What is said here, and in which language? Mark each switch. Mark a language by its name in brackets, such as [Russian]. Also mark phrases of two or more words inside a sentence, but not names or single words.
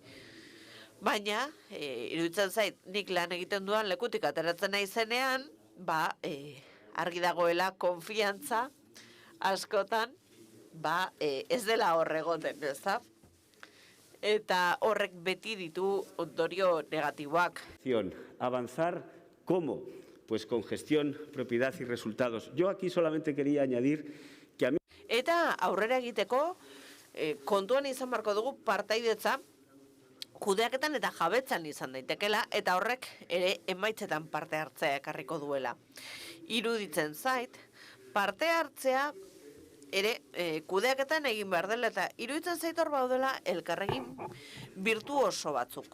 [Basque] Baina, iruditzen zait, nik lan egiten duan lekutik ateratzen nahi zenean, argi dagoela konfiantza askotan, ez dela horregoten, ez da? Eta horrek beti ditu ondorio negatiboak. [Spanish] Avanzar, ¿cómo? Pues con gestión, propiedad y resultados. Yo aquí solamente quería añadir que a mí... [Basque] Eta aurrera egiteko, kontuan izan beharko dugu partaidetza, kudeaketan eta jabetzan izan daitekela, eta horrek ere emaitzetan parte hartzea ekarriko duela. Iruditzen zait, parte hartzea ere kudeaketan egin behar dela, eta iruditzen zait hor baudela elkarregin virtuoso batzuk.